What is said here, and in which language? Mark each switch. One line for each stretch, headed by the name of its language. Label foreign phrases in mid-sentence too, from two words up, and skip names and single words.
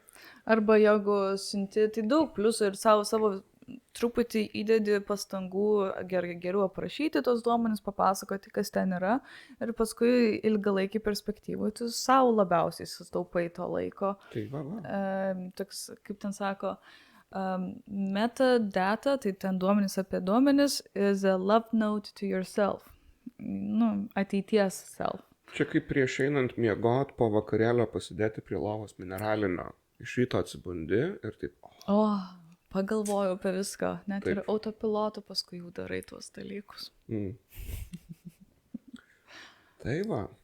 Lithuanian: Arba jeigu siunti, tai daug pliusų ir savo truputį įdedi pastangų geriau aprašyti tos duomenis, papasakoti, kas ten yra. Ir paskui ilgalaikį perspektyvą tu savo labiausiai sustaupai to laiko. Tai va. Toks, kaip ten sako, metadata, tai ten duomenis apie duomenis,
English: is a love note to yourself.
Lithuanian: Ateities self. Čia kaip prieš einant miegot po vakarėlio pasidėti prie lovos mineralinio. Iš ryto atsibundi ir taip. Pagalvojau apie viską. Net ir autopilotu paskui jau darai tuos dalykus. Tai va.